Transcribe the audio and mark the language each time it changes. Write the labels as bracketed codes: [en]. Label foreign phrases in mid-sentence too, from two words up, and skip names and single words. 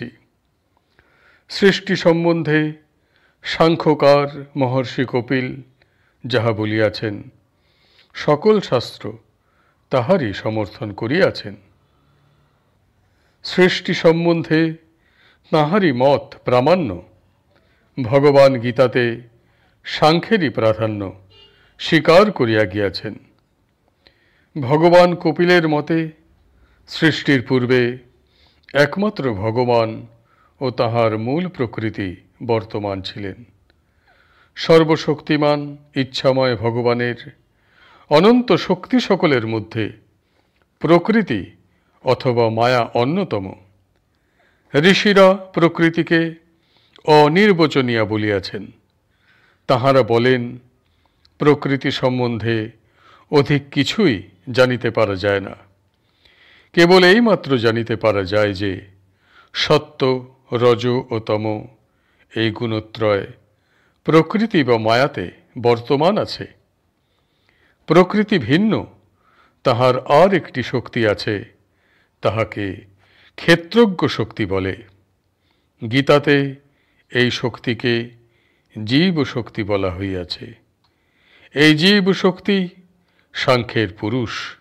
[bn] সৃষ্টি সম্বন্ধে সাংখ্যকার মহর্ষি কপিল যাহা বলিয়াছেন সকল শাস্ত্র তাহারই সমর্থন করিয়াছেন। সৃষ্টি সম্বন্ধে তাহারই মত প্রামাণ্য। ভগবান গীতাতে সাংখ্যেরই প্রাধান্য স্বীকার করিয়া গিয়াছেন। ভগবান কপিলের মতে সৃষ্টির পূর্বে একমাত্র ভগবান ও তাহার মূল প্রকৃতি বর্তমান ছিলেন। সর্বশক্তিমান ইচ্ছাময় ভগবানের অনন্ত শক্তি সকলের মধ্য প্রকৃতি অথবা মায়া অন্যতম। ঋষিরা প্রকৃতিকে অনির্বচনীয় বলিয়াছেন। তাহারা বলেন প্রকৃতি সম্বন্ধে অধিক কিছুই জানিতে পারা যায় না, কেবল এই মাত্র জানিতে পারা যায় যে সত্য রজ ও তম এই গুণত্রয় প্রকৃতি বা মায়াতে বর্তমান আছে। প্রকৃতি ভিন্ন, তাহার আর একটি শক্তি আছে, তাহাকে ক্ষেত্রজ্ঞ শক্তি বলে। গীতাতে এই শক্তিকে জীব শক্তি বলা হইয়াছে। এই জীব শক্তি সাংখ্যের পুরুষ।